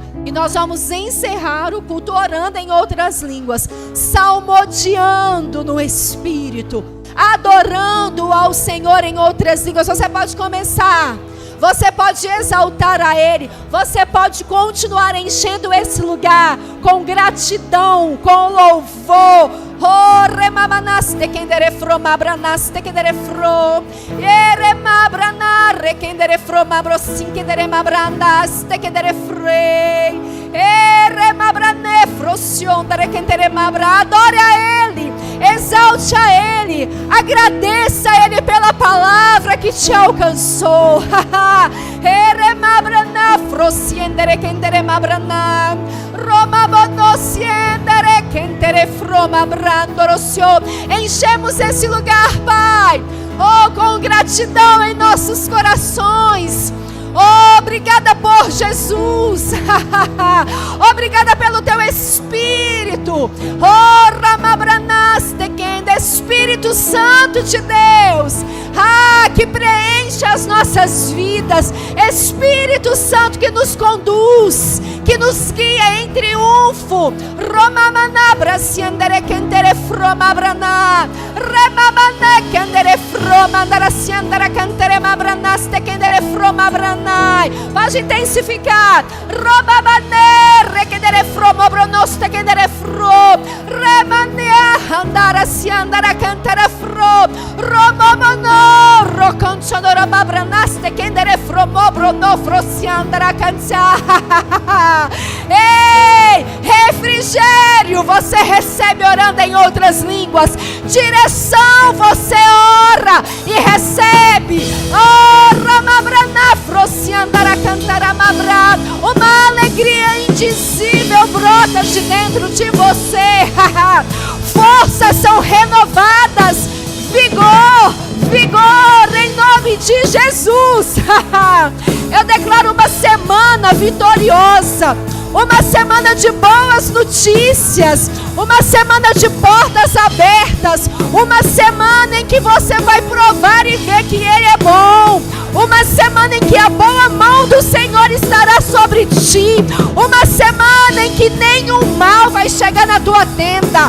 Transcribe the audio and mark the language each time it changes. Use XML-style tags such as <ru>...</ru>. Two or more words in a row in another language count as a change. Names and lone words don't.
<pt>E nós vamos encerrar o culto orando em outras línguas, salmodiando no Espírito, adorando ao Senhor em outras línguas. Você pode começar. Você pode exaltar a Ele. Você pode continuar enchendo esse lugar com gratidão, com louvor. Oh, remamanaste kendere fromabranaste kendere fro. Eremabranare kendere fromabrosin kendere mabrandaste kendere frei. Eremabrane frosiondare kendere mabra. Adore a Ele, exalte a Ele, agradeça a Ele pela palavra que te alcançou. Eremabrana frosiendere kendere mabrana. Romabonosciendere kendere fromabrandorosio. Enchemos esse lugar, Pai, oh, com gratidão em nossos corações. Oh, obrigada por Jesus. Obrigada pelo teu Espírito. Oh, Ramabranaste Kende, Espírito Santo de Deus, que preenche as nossas vidas. Espírito Santo que nos conduz, que nos guia em triunfo. Romamanabra siendere kendere fromabrana. Remamane kendere fromandara siendere kendere mabranaste kendere fromabrana. Pode intensificar. Robabane kendere fromobronoste kendere fro. Remane andara siendere kendere fro. Romomono roconchodora mabranaste kendere fromobrono frosiandara cansa. Ei, refrigério você recebe orando em outras línguas. Direção você ora e recebe. Oh, ramabrana frosiandara cantara mabra. Uma alegria indizível brota de dentro de você. Forças são renovadas. Vigor, vigor em nome de Jesus. Eu declaro uma semana vitoriosa, uma semana de boas notícias, uma semana de portas abertas, uma semana em que você vai provar e ver que Ele é bom, uma semana em que a boa mão do Senhor estará sobre ti, uma semana em que nenhum mal vai chegar na tua tenda.</pt>